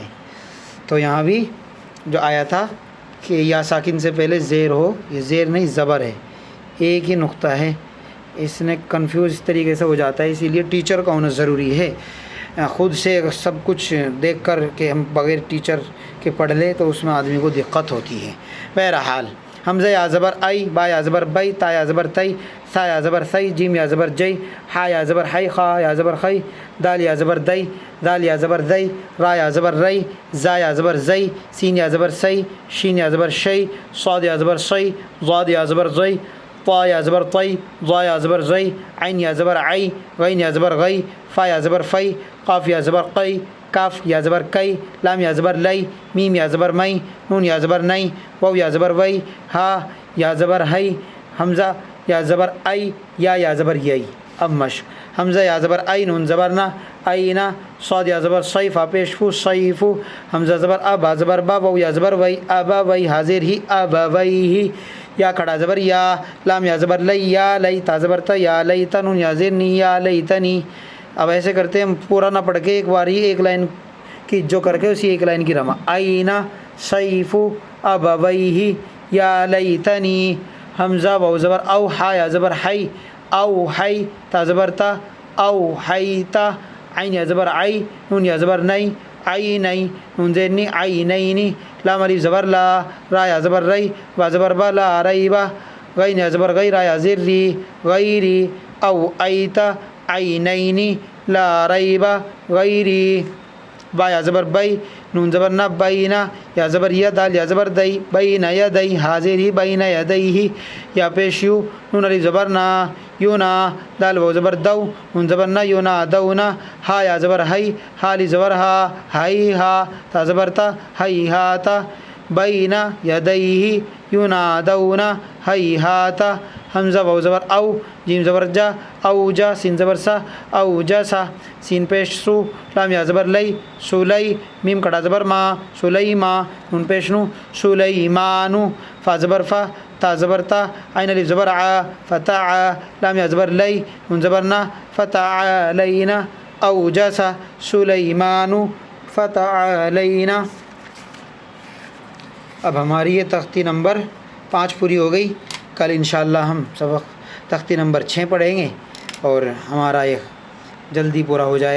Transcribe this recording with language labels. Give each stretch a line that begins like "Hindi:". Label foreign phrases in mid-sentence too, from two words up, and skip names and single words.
Urdu: تو یہاں بھی جو آیا تھا کہ یا ساکن سے پہلے زیر ہو، یہ زیر نہیں زبر ہے، ایک ہی نقطہ ہے، اس نے کنفیوز اس طریقے سے ہو جاتا ہے، اسی لیے ٹیچر کا ہونا ضروری ہے۔ خود سے سب کچھ دیکھ کر کہ ہم بغیر ٹیچر کے پڑھ لیں تو اس میں آدمی کو دقت ہوتی ہے۔ بہرحال حمزہ یا زبر ای، با یا زبر بئی، تا یا زبر تئی، ثا یا زبر ثئی، جیم یا زبر جئی، ہا یا زبر ہئی، خا یا زبر خئی، دال یا زبر دئی، دال یا زبر دئی، را یا زبر رئی، زا یا زبر زئی، سین یا زبر سئی، شین یا زبر شئی، صاد یا زبر صئی، ضاد یا زبر زئی، طا یا زبر طئی، ضا یا زبر زئی، عین یا زبر عئی، غین یا زبر غئی، فا یا زبر فئی، قاف یا زبر قئی، کاف یا زبر کئی، لام یا زبر لئی، میم یا زبر مئی، نون یا زبر نئی، واو یا زبر وئی، ہا یا زبر ہئی، حمزہ یا زبر ای، یا زبر یئی۔ اب مشق حمزہ یا زبر ای، نون زبر نا، اینا، صاد یا زبر صیف، پیش فو، صیفو، حمزہ زبر اب، زبر با، واو یا زبر وئی، ابا وئی، حاضر ہی، ابا وئی ہی، یا کھڑا زبر یا، لام یا زبر لئی، یا لئی تا زبر تا، یا لئی تنون یا زیر نی، یا لئی تنی. اب ایسے کرتے ہیں ہم، پورا نہ پڑھ کے ایک بار ہی ایک لائن کی جو کر کے اسی ایک لائن کی رما. اینا سیف ابویہ یا لیتنی. حمزہ واو زبر او، ہا یا زبر حی، او حی تا زبر تا، او حیتا. عین یا زبر عی، نون یا زبر نئی، عینی نون زیر نی، عینینی. لام الف زبر لا، را یا زبر ری، با زبر با لا ریبا. غین یا زبر غی، را یا زیر ری، غیری. او ایتا عینینی لا ریبا غیری. با یا زبر بی، نون زبر نہ، بینا یا زبر یا، دال یا زبر دئی، بین یدی، حاضر ہی بین یدیہ. یا پیش یو، نون الف زبر نا، یونا، دال واو زبر دو، نون زبر نہ، یونا دونا. ہا یا زبر ہی، ہا الف زبر ہا، ہی ہا تا زبر تا، ہی ہاتا. بین یدیہ ینادونا ہیہاتا. حمزہ واو زبر او، جیم زبر جا، او جا، سین زبر سا، او جا سا. سین پیش سو، لام یا زبر لئی، سولی. میم کڑا زبر ما، سلیما، نون پیش نو، سلیمانو. فا زبر فا، تا زبر تا، عین الف زبر ع، فتع. لام یا زبر لئی، نون زبر نا، فتعلینا. او جا سا سلیمانو فتعلینا. اب ہماری یہ تختی نمبر 5 پوری ہو گئی. کل انشاءاللہ ہم سبق تختی نمبر 6 پڑھیں گے اور ہمارا یہ جلدی پورا ہو جائے گا.